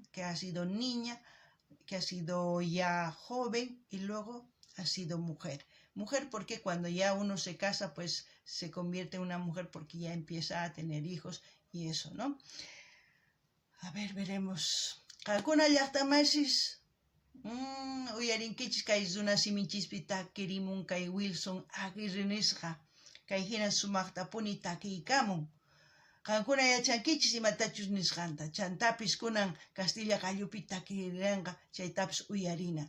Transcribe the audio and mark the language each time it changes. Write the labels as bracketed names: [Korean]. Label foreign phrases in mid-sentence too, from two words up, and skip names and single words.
[Spanish] Que ha sido niña, que ha sido ya joven y luego ha sido mujer. Mujer porque cuando ya uno se casa, pues se convierte en una mujer porque ya empieza a tener hijos y eso, ¿no? A ver, veremos. [Quechua] Kakuna llaqtamashis uyarinkichis kay Runasiminchikpi takirimun kay Wilson Aguirre nisqa. Kay hina sumaqtapuni takiykamun. Qankuna yachankichis imatachus nisqanta. Chantapis kunan Castilla Gallupi takirinqa chaytapis uyarina.